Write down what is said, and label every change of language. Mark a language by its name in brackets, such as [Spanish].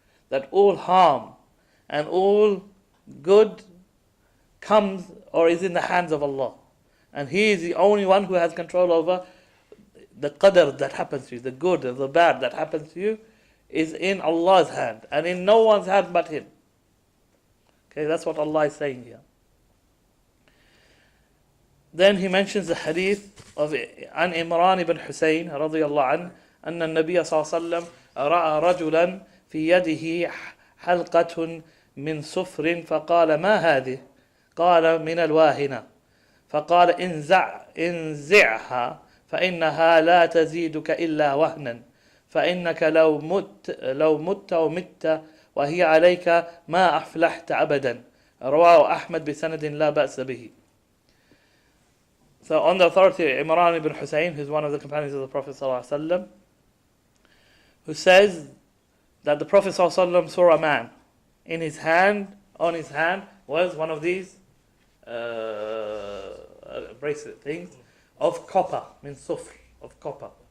[English] That all harm and all good comes or is in the hands of Allah. And He is the only one who has control over the qadr that happens to you, the good and the bad that happens to you is in Allah's hand and in no one's hand but Him. Okay, that's what Allah is saying here. Then he mentions the hadith of An Imran ibn Husayn radiyallahu anhu [Arabic] أن النبي صلى الله عليه وسلم رأى رجلا في يده حلقة من صفر فقال ما هذه؟ قال من الواهنة فقال انزعها فإنها لا تزيدك إلا وهنا فإنك لو مت ومت وهي عليك ما أفلحت أبدا رواه أحمد بسند لا بأس به. [English] So on the authority of Imran ibn Husayn, who's one of the companions of the Prophet ﷺ, who says that the Prophet ﷺ saw a man in his hand, on his hand was one of these bracelet things of copper, means sufr, of copper.